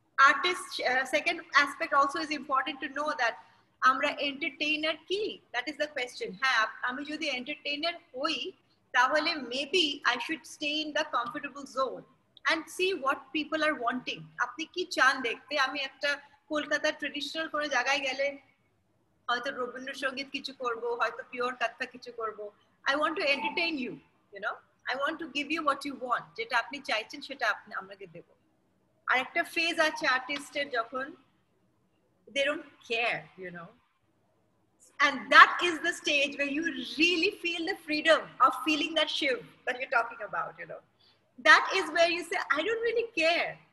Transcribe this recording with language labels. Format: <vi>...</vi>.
<en>Artist second aspect also is important to know that আমরা entertainer কি, that is the question.</en> <bn>হ্যাঁ, আমি যদি entertainer হই তাহলে</bn> <en>maybe I should stay in the comfortable zone and see what people are wanting.</en> <bn>আপনি কি চান দেখতে? আমি একটা কলকাতার ট্রেডিশনাল কোনো জায়গায় গেলে হয়তো রবীন্দ্রসঙ্গীত কিছু করব, হয়তো পিওর কথা কিছু করব,</bn> <en>I want to entertain you, you know, I want to give you what you want,</en> <bn>যেটা আপনি চাইছেন সেটা আপনি আমাকে দেব। আর একটা ফেজ আছে আর্টিস্টের যখন</bn> <en>they don't care, you know, and that is the stage where you really feel the freedom of feeling that shiv that you're talking about, you know, that is where you say I don't really care.</en>